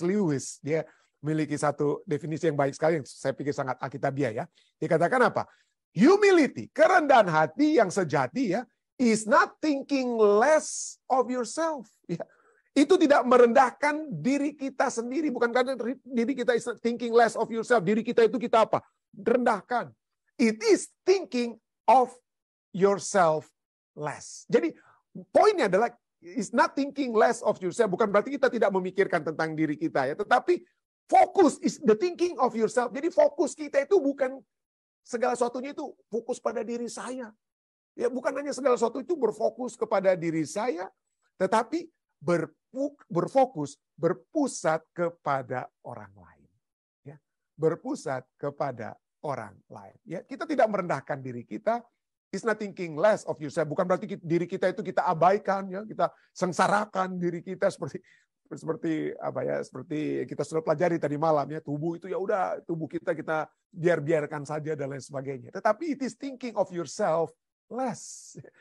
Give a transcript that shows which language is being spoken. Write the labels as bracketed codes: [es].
[id] Lewis dia memiliki satu definisi yang baik sekali yang saya pikir sangat alkitabiah ya. Dikatakan apa? [en] Humility, [id] kerendahan hati yang sejati ya, [en] is not thinking less of yourself. Ya. [id] Itu tidak merendahkan diri kita sendiri. Bukan karena diri kita [en] is thinking less of yourself. [id] Diri kita itu kita apa? Rendahkan. [en] It is thinking of yourself less. [id] Jadi poinnya adalah [en] is not thinking less of yourself. [id] Bukan berarti kita tidak memikirkan tentang diri kita ya. Tetapi fokus [en] is the thinking of yourself. [id] Jadi fokus kita itu bukan segala sesuatunya itu fokus pada diri saya. Ya, bukan hanya segala sesuatu itu berfokus kepada diri saya, tetapi berfokus, berpusat kepada orang lain. Ya, berpusat kepada orang lain. Ya, kita tidak merendahkan diri kita. [en] It's not thinking less of yourself. [id] Bukan berarti diri kita itu kita abaikan, ya, kita sengsarakan diri kita seperti apa ya? Seperti kita sudah pelajari tadi malam ya, tubuh itu ya udah tubuh kita biarkan saja dan lain sebagainya. Tetapi [en] it is thinking of yourself less.